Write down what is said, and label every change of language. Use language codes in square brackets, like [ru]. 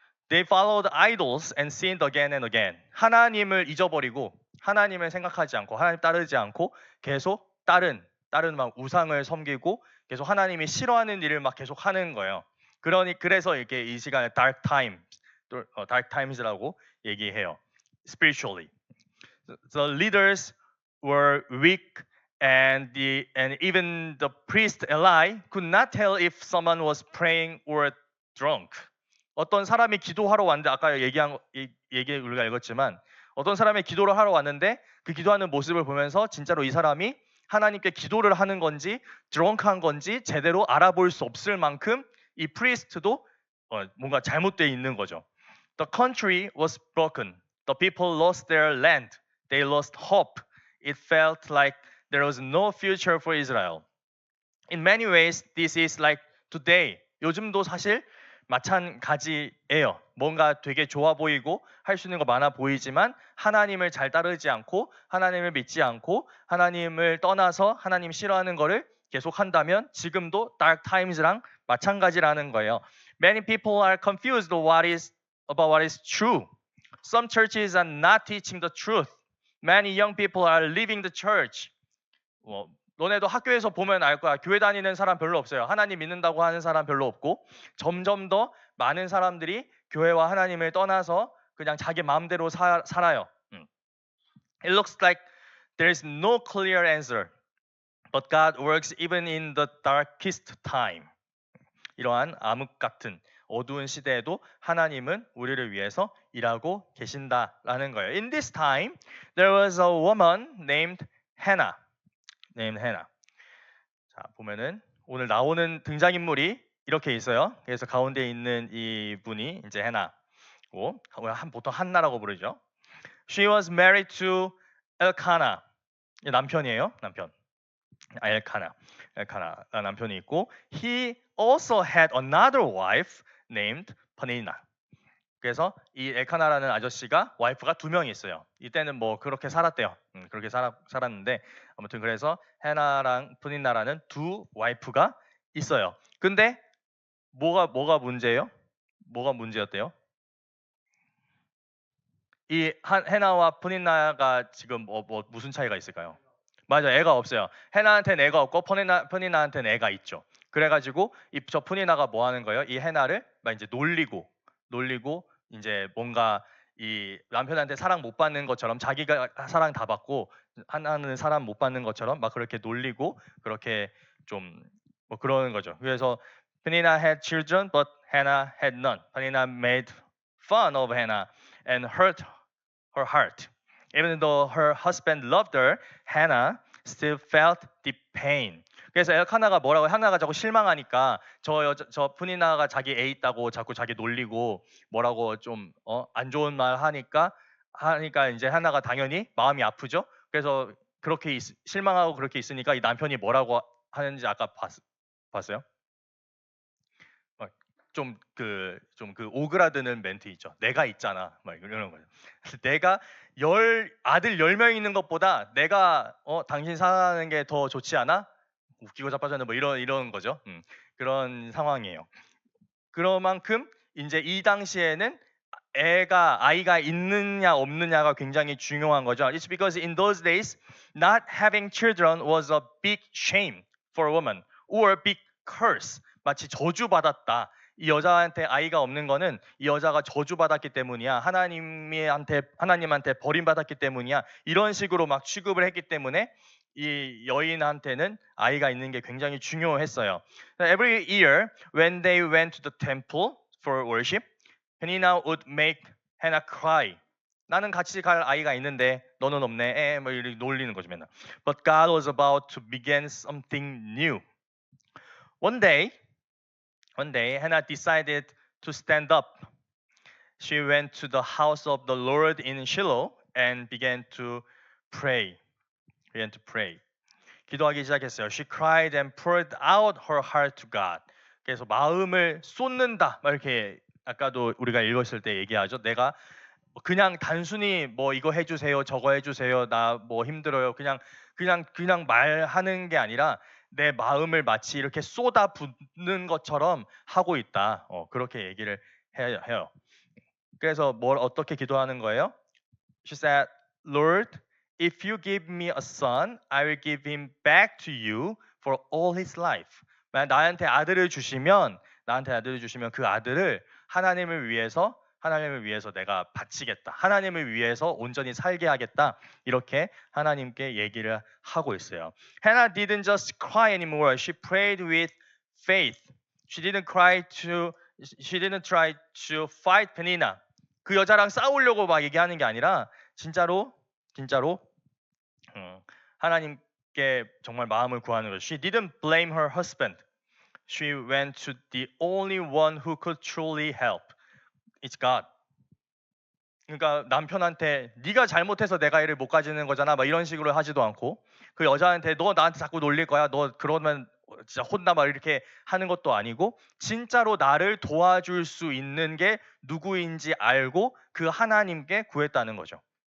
[en] They followed idols and sinned again and again. [ko] 하나님을 잊어버리고 하나님을 생각하지 않고 하나님 따르지 않고 계속 다른 막 우상을 섬기고 계속 하나님이 싫어하는 일을 막 계속 하는 거예요. 그래서 이렇게 이 시간에 [en] dark times [ko] 라고 얘기해요. [en] Spiritually, the leaders were weak, and even the priest Eli could not tell if someone was praying or drunk. [ko] 어떤 사람이 기도하러 왔는데 아까 얘기 우리가 읽었지만 어떤 사람이 기도를 하러 왔는데 그 기도하는 모습을 보면서 진짜로 이 사람이 하나님께 기도를 하는 건지 드렁크한 건지 제대로 알아볼 수 없을 만큼 이 프리스트도 뭔가 잘못되어 있는 거죠. [en] The country was broken. The people lost their land. They lost hope. It felt like there was no future for Israel. In many ways, this is like today. [ko] 요즘도 사실 마찬가지예요. 뭔가 되게 좋아 보이고 할 수 있는 거 많아 보이지만 하나님을 잘 따르지 않고 하나님을 믿지 않고 하나님을 떠나서 하나님 싫어하는 거를 계속 한다면 지금도 [en] dark times [ko] 랑 마찬가지라는 거예요. [en] Many people are confused about what is true. Some churches are not teaching the truth. Many young people are leaving the church. [ko] 너네도 학교에서 보면 알 거야. 교회 다니는 사람 별로 없어요. 하나님 믿는다고 하는 사람 별로 없고 점점 더 많은 사람들이 교회와 하나님을 떠나서 그냥 자기 마음대로 살아요. [en] It looks like there is no clear answer, but God works even in the darkest time. [ko] 이러한 암흑 같은 어두운 시대에도 하나님은 우리를 위해서 일하고 계신다라는 거예요. [en] In this time, there was a woman named Hannah. [ko] 자, 보면은 오늘 나오는 등장인물이 이렇게 있어요. 그래서 가운데 있는 이 분이 이제 해나고 보통 한나라고 부르죠. [en] She was married to Elkanah. [ko] 남편이에요. 엘카나 남편이 있고 [en] he also had another wife named Peninnah. [ko] 그래서 이 엘카나라는 아저씨가 와이프가 2명이 있어요. 이때는 뭐 그렇게 살았대요. 그렇게 살았는데 아무튼 그래서 해나랑 푸닌나라는 2 와이프가 있어요. 근데 뭐가 문제예요? 뭐가 문제였대요? 이 해나와 푸닌나가 지금 무슨 차이가 있을까요? 맞아, 애가 없어요. 해나한테는 애가 없고 푸닌나한테는 애가 있죠. 그래가지고 저 푸닌나가 뭐 하는 거예요? 이 해나를 막 이제 놀리고 이제 뭔가 이 남편한테 사랑 못 받는 것처럼 자기가 사랑 다 받고 하나는 사랑 못 받는 것처럼 막 그렇게 놀리고 그렇게 좀 뭐 그러는 거죠. 그래서 [en] Penina had children, but Hannah had none. Penina made fun of Hannah and hurt her heart. Even though her husband loved her, Hannah still felt deep pain. [ko] 그래서 엘카나가 뭐라고 하나가 자꾸 실망하니까 저 푸니나가 자기 애 있다고 자꾸 자기 놀리고 뭐라고 좀 안 좋은 말 하니까 이제 하나가 당연히 마음이 아프죠. 그래서 그렇게 실망하고 그렇게 있으니까 이 남편이 뭐라고 하는지 아까 봤어요? 좀 오그라드는 멘트 있죠. 내가 있잖아. 막 이런 거죠. 내가 아들 10명 있는 것보다 내가 당신 사랑하는 게 더 좋지 않아? 웃기고 자빠졌네 뭐 이런 거죠. 그런 상황이에요. 그런 만큼 이제 이 당시에는 아이가 있느냐 없느냐가 굉장히 중요한 거죠. [en] It's because in those days not having children was a big shame for a woman or a big curse. [ko] 마치 저주받았다. 이 여자한테 아이가 없는 거는 이 여자가 저주받았기 때문이야. 하나님한테 버림받았기 때문이야. 이런 식으로 막 취급을 했기 때문에 이 여인한테는 아이가 있는 게 굉장히 중요했어요. [en] Every year when they went to the temple for worship, Penina would make Hannah cry. [ko] 나는 같이 갈 아이가 있는데 너는 없네. 뭐 이렇게 놀리는 거죠 맨날. [en] But God was about to begin something new. One day, Hannah decided to stand up. She went to the house of the Lord in Shiloh and began to pray. [ko] 기도하기 시작했어요. [en] She cried and poured out her heart to God. [ko] 그래서 마음을 쏟는다. 막 이렇게 아까도 우리가 읽었을 때 얘기하죠. 내가 그냥 단순히 뭐 이거 해주세요, 저거 해주세요, 나 뭐 힘들어요. 그냥 말하는 게 아니라 내 마음을 마치 이렇게 쏟아 붓는 것처럼 하고 있다. 그렇게 얘기를 해요. 그래서 뭘 어떻게 기도하는 거예요? [en] She said, Lord, if you give me a son, I will give him back to you for all his life. [ko] 만약 나한테 아들을 주시면 그 아들을 하나님을 위해서 내가 바치겠다. 하나님을 위해서 온전히 살게 하겠다. 이렇게 하나님께 얘기를 하고 있어요. [en] Hannah didn't just cry anymore. She prayed with faith. She didn't try to fight Penina. [ko] 그 여자랑 싸우려고 막 얘기하는 게 아니라 진짜로 하나님께 정말 마음을 구하는 거죠. [en] She didn't blame her husband. She went to the only one who could truly help. It's God. [ko] 그러니까 남편한테 네가 잘못해서 내가 애를 못 가지는 거잖아. 막 이런 식으로 하지도 않고 그 여자한테 너 나한테 자꾸 놀릴 거야. 너 그러면 진짜 혼나 막 이렇게 하는 것도 아니고 진짜로 나를 도와줄 수 있는 게 누구인지 알고 그 하나님께 구했다는 거죠.